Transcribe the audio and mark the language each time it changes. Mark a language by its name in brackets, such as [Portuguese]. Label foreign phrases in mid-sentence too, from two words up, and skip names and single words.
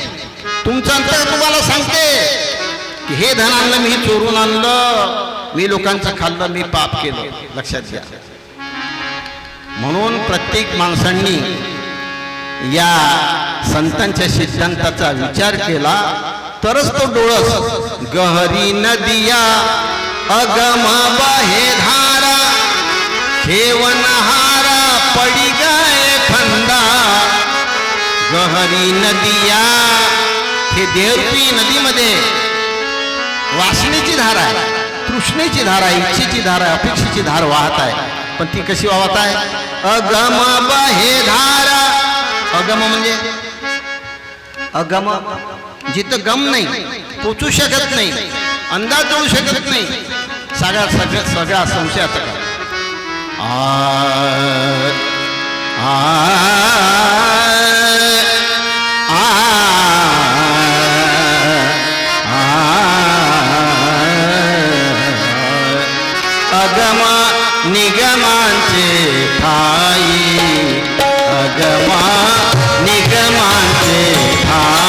[Marathi] तुमचं अंतर तुम्हाला सांगते की हे धन आणलं मी चोरून आणलं, मी लोकांचं खाल्लं, मी पाप केलं. लक्षात घ्या. म्हणून प्रत्येक माणसांनी या संतांच्या सिद्धांताचा विचार केला तरच तो डोळस. [Hindi] गहरी नदिया अगम बहे धारा, खेवनहारा पडी गए फंदा. गहरी नदिया, [Marathi] हे देवरूपी नदीमध्ये वासनेची धार आहे, तृष्णेची धार आहे, इच्छेची धार आहे, अपेक्षेची धार वाहत आहे. पण ती कशी वाहत आहे? [Hindi] अगम बहे धारा. [Marathi] अगम म्हणजे अगम, जिथं गम नाही, पोचू शकत नाही, अंदाज येऊ शकत नाही, सगळा संशयाचा. अगम निगमांचे ठाई, अगमा निगमांचे ठाई.